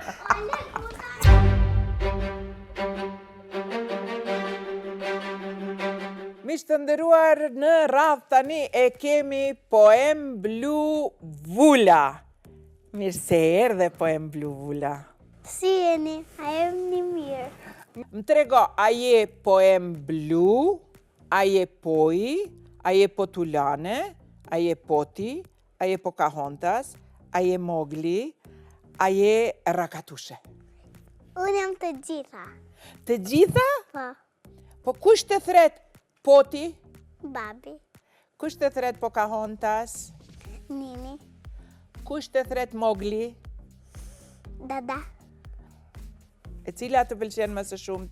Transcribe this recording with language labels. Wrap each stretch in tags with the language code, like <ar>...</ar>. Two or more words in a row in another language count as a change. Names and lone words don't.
<sq>Miq të nderuar, në radhë tani e kemi Poem Blu Vula. Mirë se erdhe Poem Blu Vula. Si jeni? A jeni mirë? Më trego, a je poem blu, a je poji, a je potulane, a je poti, a je Pocahontas, a je Mowgli, a je Rakatushe? Unë jam të gjitha. Të gjitha? Po, Po kush të thret poti? babi, Kush të thret Pocahontas? nini, Kush të thret Mowgli? dada, E cila të pëlqen më së shumti?</sq>